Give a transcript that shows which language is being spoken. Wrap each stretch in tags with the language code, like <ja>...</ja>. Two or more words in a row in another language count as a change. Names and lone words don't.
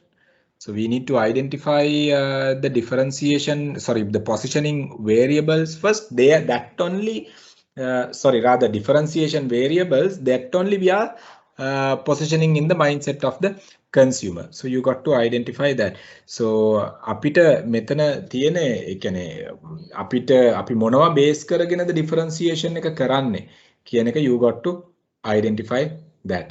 <en>So we need to identify the differentiation, sorry, the positioning variables first. There, that only, sorry, rather differentiation variables that only we are positioning in the mindset of the consumer. So you got to identify that.</en> <si>So අපිට මෙතන තියෙන ඒ කියන්නේ අපිට අපි මොනවා බේස් කරගෙනද differentiation එක කරන්නේ කියන එක</si> <en>you got to identify that.</en>